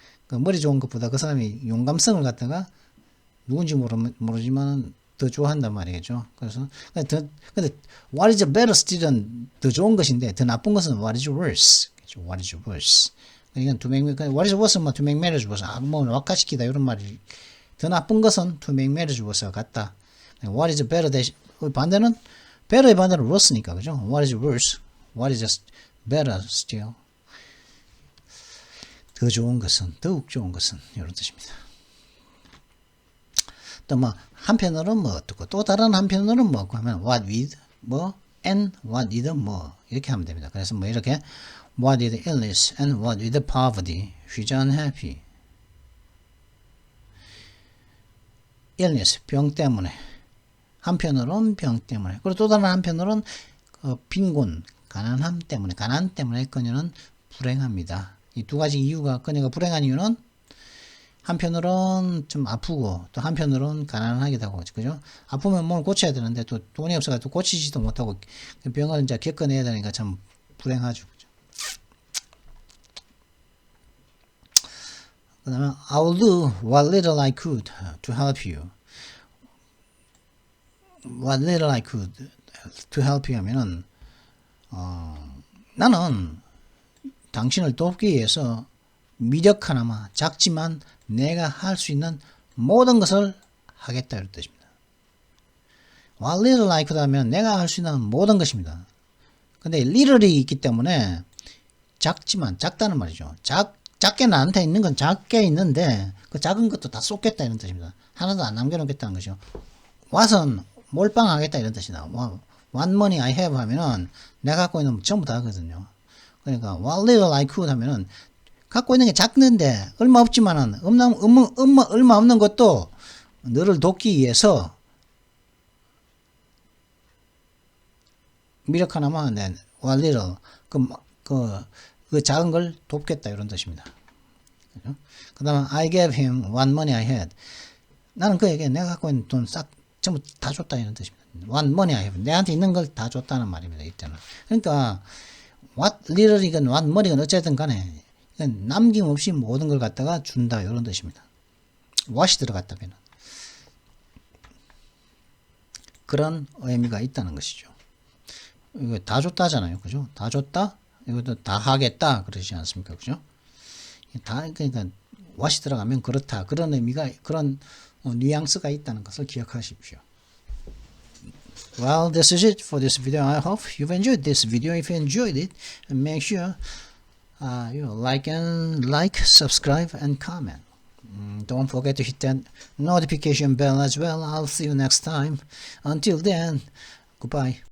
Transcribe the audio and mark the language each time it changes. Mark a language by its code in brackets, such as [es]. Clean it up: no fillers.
[ko] 머리 좋은 것보다 그 사람이 용감성을 갖다가 누군지 모르지만 더 좋아한단 말이겠죠. 그래서 근데 [en] what is better still [ko] 은 더 좋은 것인데 더 나쁜 것은 [en] what is worse. [ko] 그렇죠? [en] what is worse. [ko] 그러니까 [en] what is worse 뭐 to make matters worse. [ko] 뭐 wak화시키다 이런 말이 더 나쁜 것은 [en] to make matters worse [ko] 와 같다. [en] what is better [ko] 대신 반대는 better의 반대는 worse니까 그죠? [en] what is worse. what is better still. [ko] 더 좋은 것은, 더욱 좋은 것은 이런 뜻입니다. 또 뭐 한편으로는 뭐 어떻고 또 다른 한편으로는 뭐 하면 what with 뭐 [en] and what with [ko] 뭐 이렇게 하면 됩니다. [en] 그래서 뭐 이렇게 what with illness and what with poverty, she's unhappy. [ko] illness 병 때문에 한편으로는 병 때문에 그리고 또 다른 한편으로는 빈곤 가난 때문에 그녀는 불행합니다. 이 두 가지 이유가 그녀가 불행한 이유는 한편으로는 좀 아프고 또 한편으로는 가난하기도 하고 그죠? 아프면 몸을 고쳐야 되는데 또 돈이 없어가지고 고치지도 못하고 병을 이제 겪어내야 되니까 참 불행하죠. 그죠? 그 다음에 [en] I'll do what little I could to help you. What little I could to help you [ko] 하면은 나는 당신을 돕기 위해서 미력 하나마 작지만 내가 할 수 있는 모든 것을 하겠다 이런 뜻입니다. [en] What little I could [ko] 하면 내가 할 수 있는 모든 것입니다. 근데 little이 있기 때문에 작지만 작다는 말이죠. 작게 나한테 있는 건 작게 있는데 그 작은 것도 다 쏟겠다 이런 뜻입니다. 하나도 안 남겨놓겠다는 것이죠. what은 몰빵하겠다 이런 뜻이다. [en] What money I have [ko] 하면은 내가 갖고 있는 전부 다 하거든요. 그러니까 [en] what little I could [ko] 하면은 갖고 있는 게 작는데 얼마 없지만은 얼마 없는 것도 너를 돕기 위해서 미력 하나만 내 what little 그 작은 걸 돕겠다 이런 뜻입니다. 그 다음에 [en] I gave him what money I had. [ko] 나는 그에게 내가 갖고 있는 돈 싹 전부 다 줬다 이런 뜻입니다. [en] What money I have. [ko] 내한테 있는 걸 다 줬다는 말입니다. 이때는. 그러니까 what little이건 what money건 어쨌든 간에 남김없이 모든 걸 갖다가 준다 이런 뜻입니다. what이 들어갔다면 그런 의미가 있다는 것이죠. 이거 다 줬다잖아요. 그죠? 다 줬다? 이것도 다 하겠다. 그러지 않습니까? 그죠? 다, 그러니까, what이 들어가면 그렇다. 그런 의미가, 그런 뉘앙스가 있다는 것을 기억하십시오. [en] Well, this is it for this video. I hope you've enjoyed this video. If you enjoyed it, make sure you like, subscribe, and comment. Don't forget to hit that notification bell as well. I'll see you next time. Until then, goodbye.